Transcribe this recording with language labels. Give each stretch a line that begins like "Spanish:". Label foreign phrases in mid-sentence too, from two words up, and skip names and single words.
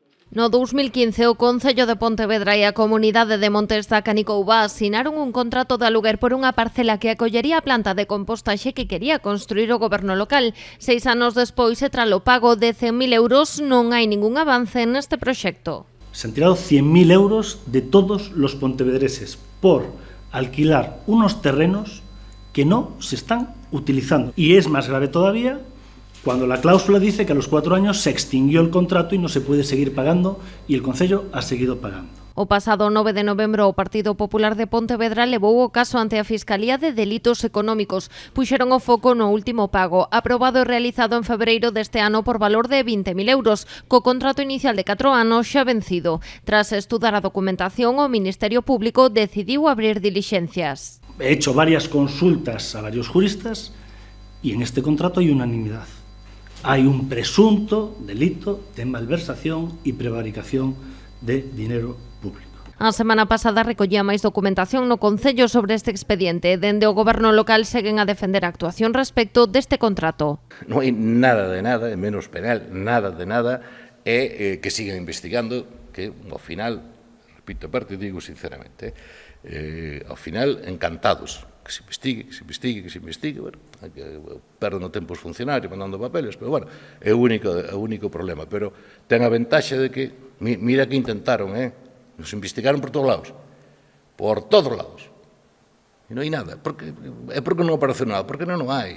Galician: No 2015, o Concello de Pontevedra e a Comunidade de Montes da Canicoubá asinaron un contrato de aluguer por unha parcela que acollería a planta de compostaxe que quería construir o goberno local. 6 anos despois, e tras o pago de 100.000 euros, non hai ningún avance neste proxecto.
Spanish: Se han tirado 100.000 euros de todos los pontevedreses por alquilar unos terrenos que no se están utilizando. Y es más grave todavía cuando la cláusula dice que a los 4 años se extinguió el contrato y no se puede seguir pagando, y el Concello ha seguido pagando.
Galician: O pasado 9 de novembro, o Partido Popular de Pontevedra levou o caso ante a Fiscalía de Delitos Económicos. Puxeron o foco no último pago, aprobado e realizado en febreiro deste ano por valor de 20.000 euros, co contrato inicial de 4 anos xa vencido. Tras estudar a documentación, o Ministerio Público decidiu abrir dilixencias.
Spanish: He hecho varias consultas a varios juristas y en este contrato hay unanimidad. Hay un presunto delito de malversación y prevaricación de dinero público.
Galician: A semana pasada recollía máis documentación no Concello sobre este expediente. Dende o Goberno local seguen a defender a actuación respecto deste contrato. Non hai nada de nada, e menos penal, nada de nada, e que sigan investigando, que ao final, repito, aparte digo sinceramente, ao final encantados, que se investigue, bueno, perden o tempo os funcionarios mandando papeles, pero bueno, é o único problema, pero ten a ventaxe de que, mira que intentaron,
Spanish: nos investigaron
Galician: por todos lados, e non hai nada, porque non apareceu nada, porque non hai.